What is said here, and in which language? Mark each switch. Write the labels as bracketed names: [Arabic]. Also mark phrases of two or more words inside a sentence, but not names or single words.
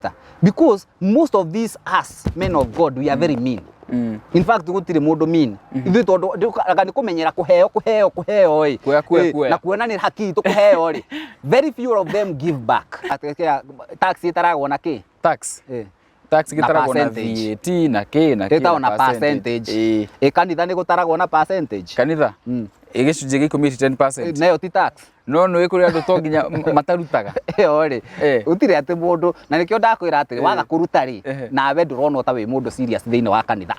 [English] Because most of these us men of God, we are very mean. In fact, [Kikuyu] gutire mundu mean. Ithu tondu ni kumenyera kuheo na kuona ni haki tu kuheo ri. [English] Very few of them give back. [Kikuyu] Tax itaragwo na ki? Tax. Tax gitaragwo na VAT na ki na percentage. Kanitha ni gutaragwo na percentage. Kanitha? Igicunjĩ gĩkũmi 10%. Nayo ti tax. No nĩ kũrĩ andũ to nginya matarutaga. Ori. Utire ati mundu na nikio ndakwira ati waga kuruta ri nawe ndurona ta wi mundu serious thiini wa kanitha.